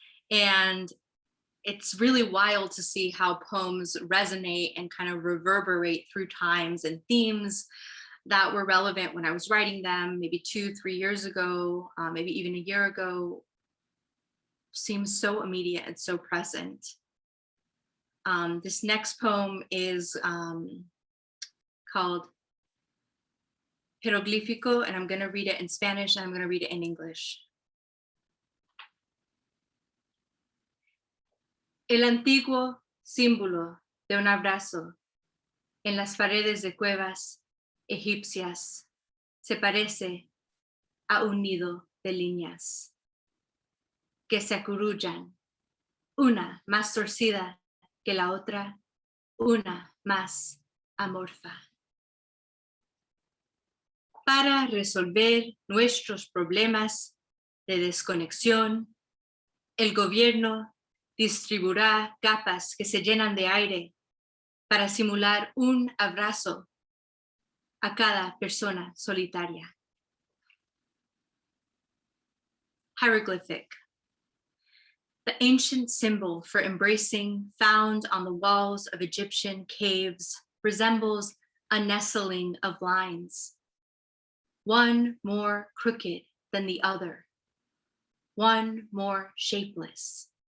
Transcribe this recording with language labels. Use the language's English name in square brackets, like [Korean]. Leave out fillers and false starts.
[English] And it's really wild to see how poems resonate and kind of reverberate through times and themes that were relevant when I was writing them, maybe 2-3 years ago, maybe even a year ago, seems so immediate and so present. This next poem is called Hieroglyphico, and I'm going to read it in Spanish and I'm going to read it in English. [Spanish] El antiguo símbolo de un abrazo en las paredes de cuevas egipcias se parece a un nido de líneas que se acurrullan, una más torcida que la otra, una más amorfa. Para resolver nuestros problemas de desconexión, el gobierno distribuirá capas que se llenan de aire para simular un abrazo a cada persona solitaria. [English] Hieroglyphic. The ancient symbol for embracing found on the walls of Egyptian caves resembles a nestling of lines, one more crooked than the other, one more shapeless.